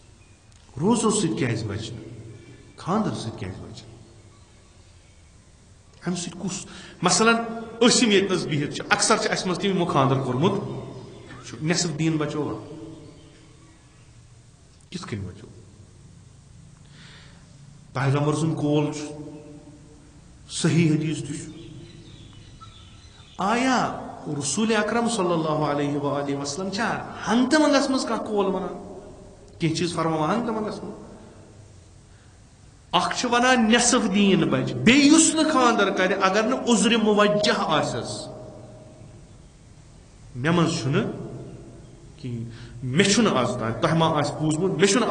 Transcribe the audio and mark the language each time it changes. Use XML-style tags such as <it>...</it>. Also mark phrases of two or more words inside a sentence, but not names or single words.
<ks>روزو سۭتۍ کیازِ بچہِ نہٕ خاندر سۭتۍ کیازِ بچہِ نہٕ امہ سۭتۍ کُس مثلاً أسۍ یِم ییٚتنَس بِہِتھ چھِ اکثر چھِ اَسہِ منٛز تِم یِمو خانٛدر کوٚرمُت نٮ۪صف دیٖن بچووا کِتھ کٔنۍ بچو پیغمبر سُنٛد قول چھُ صحیح حدیث تہِ چھُ آیا رسول اکرم</ks> <ar>صلی اللہ علیہ وآلہ وسلم</ar> <ks>چھا ہنگتہٕ منگس منٛز کانٛہہ قول ونان کینٛہہ چیٖز فرماوان ہنگتہٕ منگس منٛز اکھ چھُ ونان نٮ۪صف دیٖن بچہِ بیٚیہِ یُس نہٕ خانٛدر کرِ اگر نہٕ عذرِ موجہ آسٮ۪س مےٚ منٛز چھُنہٕ کِہیٖنۍ مےٚ چھُنہٕ آز تام تۄہہِ ما آسہِ بوٗزمُت مےٚ چھُنہٕ</ks>